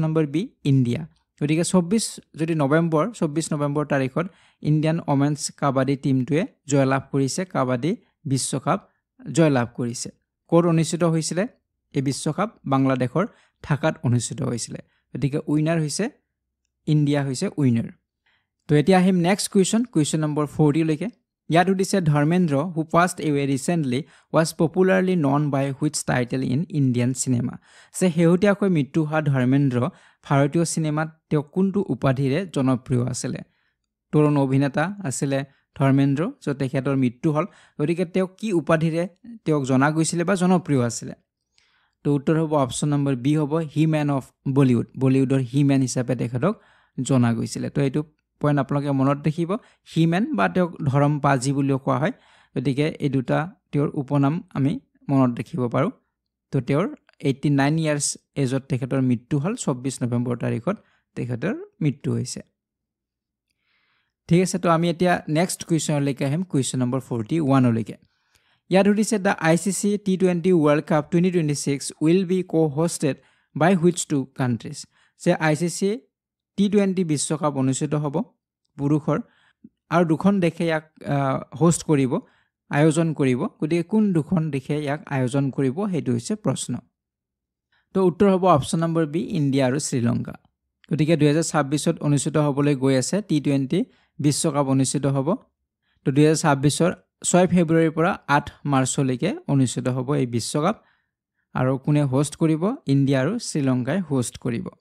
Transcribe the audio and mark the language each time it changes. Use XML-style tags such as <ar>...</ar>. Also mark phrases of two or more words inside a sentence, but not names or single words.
<en>number B</en> <as>ইণ্ডিয়া গতিকে 24 নৱেম্বৰ তাৰিখত</as> <en>Indian women's kabaddi teamটোৱে</en> <as>জয়লাভ কৰিছে কাবাডী বিশ্বকাপ জয়লাভ কৰিছে ক'ত অনুষ্ঠিত হৈছিলে এই বিশ্বকাপ বাংলাদেশৰ ঢাকাত অনুষ্ঠিত হৈছিলে গতিকে উইনাৰ হৈছে ইণ্ডিয়া হৈছে উইনাৰ তো এতিয়া আহিম</as> <en>next question number 40</en> <as>লৈকে ইয়াত সুধিছে</as> <en>ধৰ্মেন্দ্ৰ who passed away recently was popularly known by which title in Indian cinema</en> <as>যে শেহতীয়াকৈ মৃত্যু হোৱা</as> <en>ধৰ্মেন্দ্ৰ</en> <as>ভাৰতীয় চিনেমাত তেওঁ কোনটো উপাধিৰে জনপ্ৰিয় আছিলে তৰুণ অভিনেতা আছিলে ধৰ্মেন্দ্ৰ যে তেখেতৰ মৃত্যু হ'ল গতিকে তেওঁ কি উপাধিৰে তেওঁক জনা গৈছিলে বা জনপ্ৰিয় আছিলে তো উত্তৰ হ'ব</as> <en>option number B</en> <as>হ'ব</as> <en>He-Man of Bollywood Bollywoodৰ He-Man</en> <as>হিচাপে তেখেতক জনা গৈছিলে তো এইটো পইণ্ট আপোনালোকে মনত ৰাখিব</as> <en>He-Man</en> <as>বা তেওঁক ধৰম পাজি বুলিও কোৱা হয় গতিকে এই দুটা তেওঁৰ উপনাম আমি মনত ৰাখিব পাৰোঁ তো তেওঁৰ</as> <en>89 years ageত</en> <as>তেখেতৰ মৃত্যু হ'ল 24 নৱেম্বৰ তাৰিখত তেখেতৰ মৃত্যু হৈছে ঠিক আছে তো আমি এতিয়া</as> <en>next questionলৈকে</en> <as>আহিম</as> <en>question number 41</en> <as>লৈকে ইয়াত সুধিছে</as> <en>the ICC T20 World Cup 2026 will be co-hosted by which two countries</en> <as>যে ICC T20 বিশ্বকাপ অনুষ্ঠিত হ'ব পুৰুষৰ আৰু দুখন দেশে ইয়াক হোষ্ট কৰিব আয়োজন কৰিব গতিকে কোন দুখন দেশে ইয়াক আয়োজন কৰিব সেইটো হৈছে প্ৰশ্ন তো উত্তৰ হ'ব</as> <en>option number B</en> <as>ইণ্ডিয়া আৰু শ্ৰীলংকা গতিকে 2026ত অনুষ্ঠিত হ'বলৈ গৈ আছে T20 বিশ্বকাপ অনুষ্ঠিত হ'ব তো 2026ৰ 6 ফেব্ৰুৱাৰীৰ পৰা 8 মাৰ্চলৈকে অনুষ্ঠিত হ'ব এই বিশ্বকাপ আৰু কোনে হোষ্ট কৰিব ইণ্ডিয়া আৰু শ্ৰীলংকাই হোষ্ট কৰিব</as>